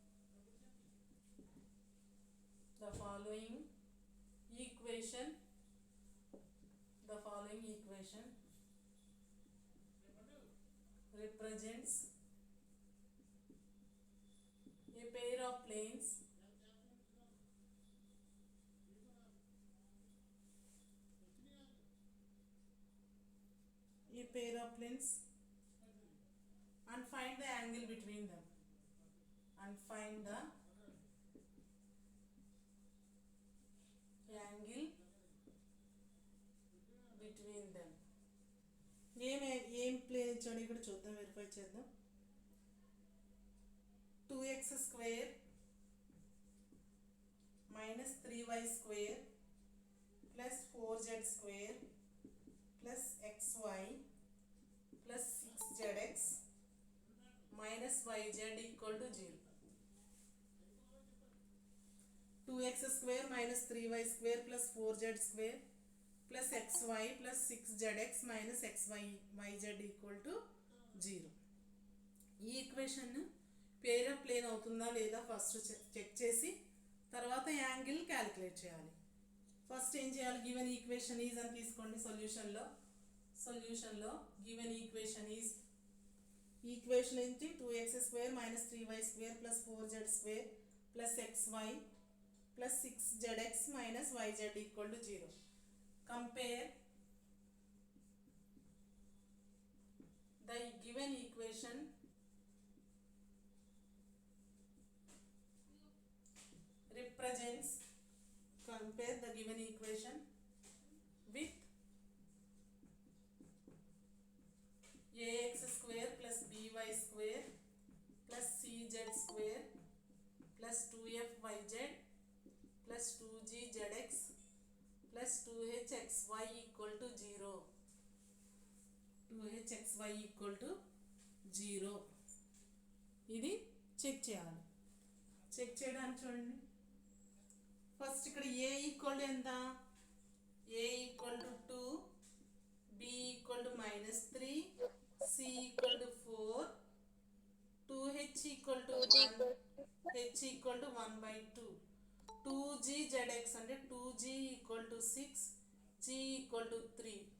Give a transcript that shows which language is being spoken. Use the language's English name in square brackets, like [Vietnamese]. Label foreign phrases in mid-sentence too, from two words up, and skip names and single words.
[English] equation represents a pair of planes and find the angle between them. [Telugu] ఏం ప్లేన్ ఇచ్చాడు ఇక్కడ చూద్దాం, వెరిఫై చేద్దాం. [English] 2x square minus 3y square plus 4z square plus xy plus 6zx minus yz equal to 0. 2x square minus 3y square plus 4z square plus xy plus 6zx minus yz equal to 0. [Telugu] ఈ ఈక్వేషన్ [English] pair of plane [Telugu] అవుతుందా లేదా [English] first check [Telugu] చేసి తర్వాత [English] angle calculate [Telugu] చేయాలి. ఫస్ట్ ఏం చేయాలి, [English] given equation is [Telugu] అని తీసుకోండి. సొల్యూషన్లో [English] given equation [Telugu] ఏంటి, [English] 2x square minus 3y square plus 4z square plus xy plus 6zx minus yz equal to 0. Compare the given equation compare the given equation with ax square plus by square plus cz square plus 2fyz plus 2gzx plus 2hxy equal to 0. 2hxy equal to 0. [Telugu] ఇది చెక్ చేయాలి. చెక్ చేయడానికి చూడండి, ఫస్ట్ ఇక్కడ [English] a equal to [Telugu] ఎంత, [English] a equal to 2, b equal to -3, c equal to 4, 2h equal to 1, h equal to 1/2, 2gzx అంటే 2g equal to 6, g equal to 3,